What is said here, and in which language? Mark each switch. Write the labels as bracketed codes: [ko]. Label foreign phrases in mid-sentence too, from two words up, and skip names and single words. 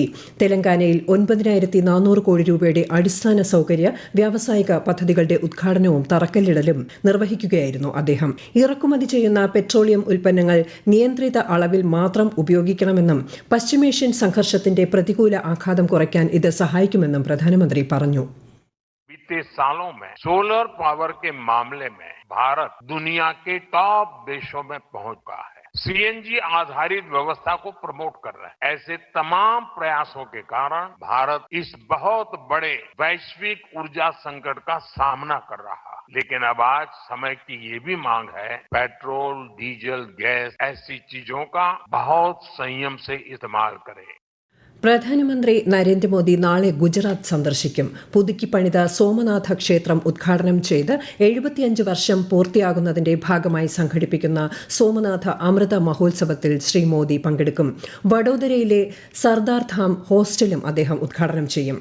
[ml] തെലങ്കാനയിൽ 9,400 കോടി രൂപയുടെ അടിസ്ഥാന സൌകര്യ വ്യാവസായിക പദ്ധതികളുടെ ഉദ്ഘാടനവും തറക്കല്ലിടലും നിർവഹിക്കുകയായിരുന്നു അദ്ദേഹം. ഇറക്കുമതി ചെയ്യുന്ന പെട്രോളിയം ഉൽപ്പന്നങ്ങൾ നിയന്ത്രിത അളവിൽ മാത്രം ഉപയോഗിക്കണമെന്നും പശ്ചിമേഷ്യൻ സംഘർഷത്തിന്റെ പ്രതികൂല ആഘാതം കുറയ്ക്കാൻ ഇത് സഹായിക്കുമെന്നും പ്രധാനമന്ത്രി പറഞ്ഞു. [hi] बीते सालों में सोलर पावर के मामले में भारत दुनिया के टॉप देशों में पहुंच गया है. CNG आधारित व्यवस्था को प्रमोट कर रहे हैं. ऐसे तमाम प्रयासों के कारण भारत इस बहुत बड़े वैश्विक ऊर्जा संकट का सामना कर रहा है. लेकिन अब आज समय की ये भी मांग है, पेट्रोल, डीजल, गैस ऐसी चीजों का बहुत संयम से इस्तेमाल करें. [ml] പ്രധാനമന്ത്രി നരേന്ദ്രമോദി നാളെ ഗുജറാത്ത് സന്ദർശിക്കും. പുതുക്കി പണിത സോമനാഥ ക്ഷേത്രം ഉദ്ഘാടനം ചെയ്ത് 75 വർഷം പൂർത്തിയാകുന്നതിന്റെ ഭാഗമായി സംഘടിപ്പിക്കുന്ന സോമനാഥ അമൃത മഹോത്സവത്തിൽ ശ്രീ മോദി പങ്കെടുക്കും. വഡോദരയിലെ സർദാർ ധാം ഹോസ്റ്റലും അദ്ദേഹം ഉദ്ഘാടനം ചെയ്യും.